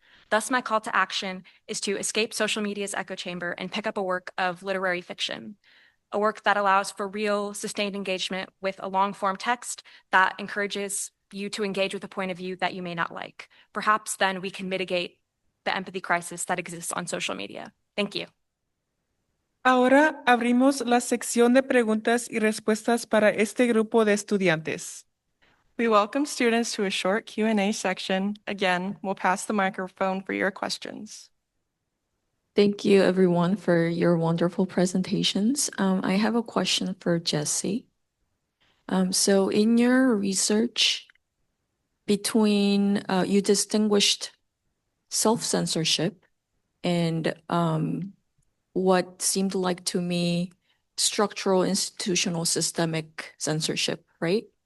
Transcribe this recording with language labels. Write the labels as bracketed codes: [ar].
[en] Thus, my call to action is to escape social media's echo chamber and pick up a work of literary fiction, a work that allows for real, sustained engagement with a long-form text that encourages you to engage with a point of view that you may not like. Perhaps then we can mitigate the empathy crisis that exists on social media. Thank you. [es] Ahora abrimos la sección de preguntas y respuestas para este grupo de estudiantes. [en] We welcome students to a short Q&A section. Again, we'll pass the microphone for your questions. Thank you, everyone, for your wonderful presentations. I have a question for Jesse. So in your research, you distinguished self-censorship and what seemed like to me structural, institutional, systemic censorship, right?